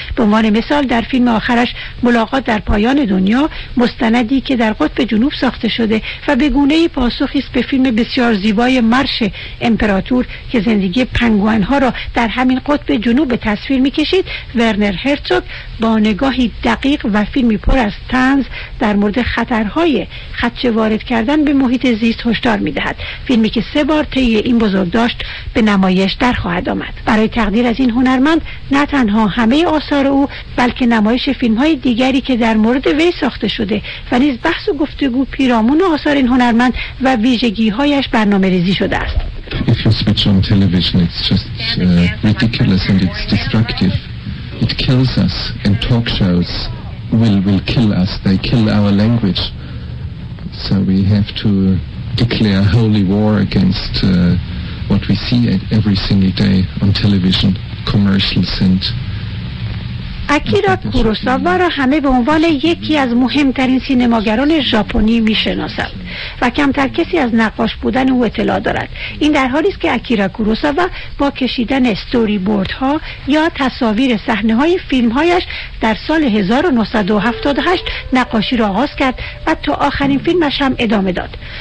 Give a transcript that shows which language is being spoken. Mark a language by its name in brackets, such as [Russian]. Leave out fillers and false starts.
[Persian] به عنوان مثال در فیلم آخرش ملاقات در پایان دنیا، مستندی که در قطب جنوب ساخته شده و به گونه پاسخی است به فیلم بسیار زیبای مارش امپراتور که زندگی پنگوئن ها را در همین قطب جنوب تصویر می‌کشید، ورنر هرتزوگ با نگاهی دقیق و فیلمی پر از طنز در مورد خطرهای خدشه وارد کردن به محیط زیست هشدار می‌دهد. فیلمی که سه بار طی این بزرگداشت به نمایش بیشتر خواهد آمد. برای تقدیر از این هنرمند نه تنها همه آثار او بلکه نمایش فیلم‌های دیگری که در مورد وی ساخته شده و نیز بحث و گفتگو پیرامون آثار این هنرمند و ویژگی‌هایش برنامه‌ریزی شده است. [English] If you switch on television, it's just ridiculous and it's destructive. It kills us. And talk shows will kill us. They kill our language. So we have to declare holy war against what we see every single day on television, commercials and. [Persian] آکیرا کوروساوا را همه به عنوان یکی از مهمترین سینماگران ژاپنی می‌شناسند و کمتر کسی از نقاش بودن او اطلاع دارد. این در حالی است که آکیرا کوروساوا با کشیدن استوری بوردها یا تصاویر صحنه‌های فیلم‌هایش در سال 1978 نقاشی را آغاز کرد و تا آخرین فیلمش هم ادامه داد.